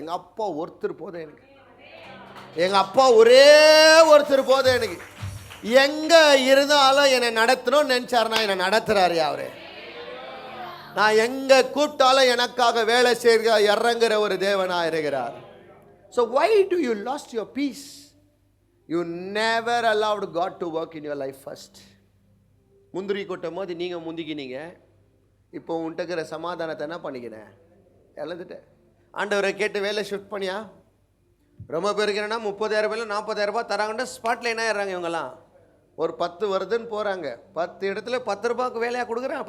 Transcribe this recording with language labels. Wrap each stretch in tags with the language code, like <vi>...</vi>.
<ta>எங்கள் அப்பா ஒருத்தர் போதும் எனக்கு. எங்கள் அப்பா ஒரே ஒருத்தர் போதும் எனக்கு. எங்கே இருந்தாலும் என்னை நடத்தணும்னு நினச்சாருன்னா என்னை நடத்துகிறாரு அவரு. நான் எங்கே கூப்பிட்டாலும் எனக்காக வேலை செய்ய இறங்குற ஒரு தேவனாக இருக்கிறார்.</ta> <en>So why do you lost your peace? You never allowed God to work in your life first.</en> <ta>முந்திரி கொட்டும் போது நீங்கள் முந்திக்கினீங்க. இப்போ உன்ட்டுக்கிற சமாதானத்தை என்ன பண்ணிக்கினேன்? இழந்துட்டேன். ஆண்டவரை கேட்டு வேலை ஷிஃப்ட் பண்ணியா? ரொம்ப பேருக்கு என்னன்னா 30,000 40,000 ரூபாய் தராங்கன்னா ஸ்பாட்டில் என்ன ஆயிடுறாங்க இவங்கெல்லாம். ஒரு 10 வருதுன்னு போகிறாங்க, 10 இடத்துல 10 ரூபாய்க்கு வேலையாக கொடுக்குறான்.</ta>